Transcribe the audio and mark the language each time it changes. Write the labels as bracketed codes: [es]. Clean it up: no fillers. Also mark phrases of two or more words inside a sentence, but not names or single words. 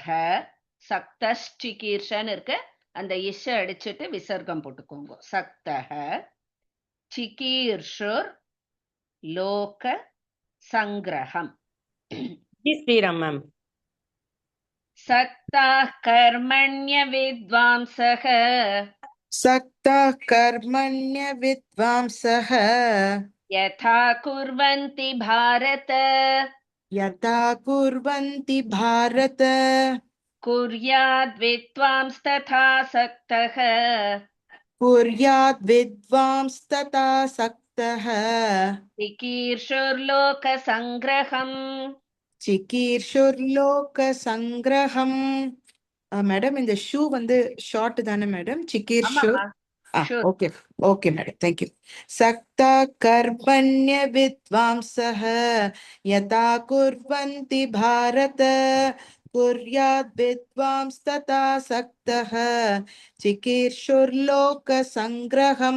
[ta] சக்தஷ்டிகீர்ஷன் இருக்க, அந்த இஷ அடிச்சுட்டு விசர்க்கம் போட்டுக்கோங்க. [sa] सक्तः चिकीर्षुर् लोक सङ्ग्रहम्. [ta] ஸ்ரீராம் மேம். [sa] सक्ताः कर्मण्य विद्वांसः, सक्तः कर्मण्य विद्वांसः यथा कुर्वन्ति भारत, यथा कुर्वन्ति भारत कुर्याद् विद्वांस् तथा सक्तः. कुर्याद् विद्वांस्तथा सक्तः चिकीर्षुर्लोक सङ्ग्रहम्. चिकीर्षुर्लोकसङ्ग्रहम्. [ta] மேடம் இந்த ஷூ வந்து ஷார்ட் தானே மேடம்? சிக்கீர்ஷுர். [en] Sure. okay okay madam, thank you. [sa] सक्ताः कर्मण्य विद्वांसः यथा कुर्वन्ति भारत कुर्याद् विद्वांस् तथा सक्तः चिकीर्षुर्लोक सङ्ग्रहम्.